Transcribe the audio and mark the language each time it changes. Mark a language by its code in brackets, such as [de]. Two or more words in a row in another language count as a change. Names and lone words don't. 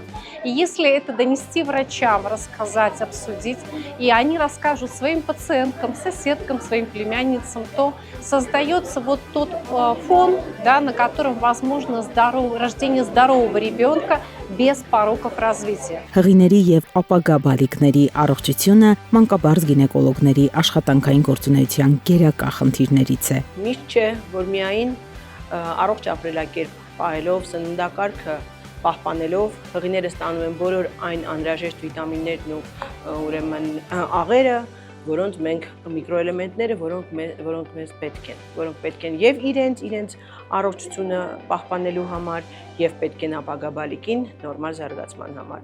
[ru] И если это донести врачам, рассказать, обсудить, и они расскажут своим пациенткам, соседкам, своим племянницам, то создается вот тот фон, да, на котором возможно рождение здорового ребенка без пороков развития. [hy] Հղիների եւ ապագա բալիկների առողջությունը մանկաբարձ գինեկոլոգների աշխատանքային գործունեության գերակա խնդիրներից է։ Միշտ չէ, որ միայն առողջ ապրելակերպ պահելով սննդակարգը պահպանելով հղիները ստանում են բոլոր այն անհրաժեշտ վիտամիններն ու ուրեմն աղերը, որոնց մենք միկրոէլեմենտները, որոնք մեզ պետք են եւ իրենց առողջությունը պահպանելու համար եւ պետք են ապագա բալիկին նորմալ զարգացման համար։